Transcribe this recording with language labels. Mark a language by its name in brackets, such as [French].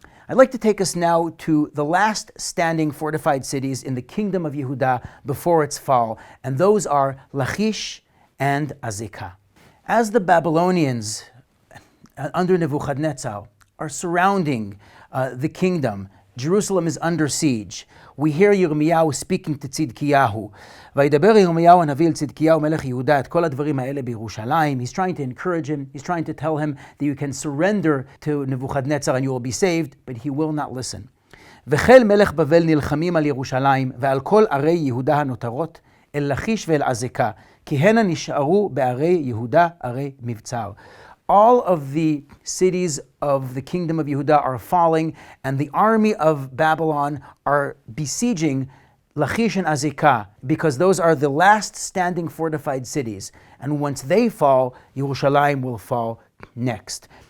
[English] I'd like to take us now to the last standing fortified cities in the kingdom of Yehuda before its fall, and those are Lachish and Azekah. As the Babylonians under Nebuchadnezzar are surrounding the kingdom, Jerusalem is under siege. We hear Yirmiyahu speaking to Tzidkiyahu. [Hebrew] וידבר ירמיהו הנביא אל צדקיהו מלך יהודה את כל הדברים האלה בירושלים. [English] He's trying to encourage him. He's trying to tell him that you can surrender to Nebuchadnezzar and you will be saved, but he will not listen. [Hebrew] וחיל מלך בבל נלחמים על ירושלים ועל כל ערי יהודה הנותרות אל לכיש ואל עזקה כי הנה נשארו בערי יהודה ערי מבצר. [English] All of the cities of the kingdom of Yehuda are falling, and the army of Babylon are besieging Lachish and Azekah, because those are the last standing fortified cities. And once they fall, Yerushalayim will fall next.